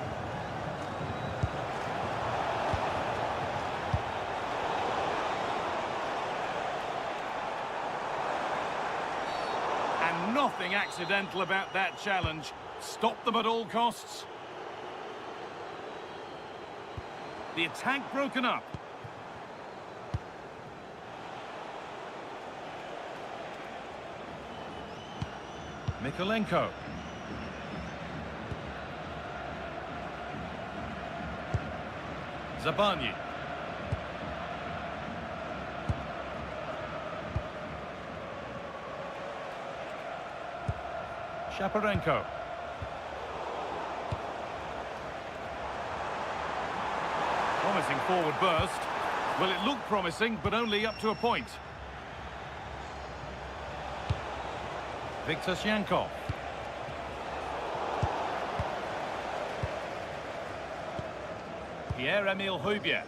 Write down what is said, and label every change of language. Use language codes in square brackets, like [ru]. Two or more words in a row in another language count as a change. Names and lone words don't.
[en] And nothing accidental about that challenge. Stop them at all costs. The attack broken up. Mikolenko. Zabani. Shaparenko. Promising forward burst. Well, it looked promising, but only up to a point. Viktor Shankov. Pierre-Emile Højbjerg.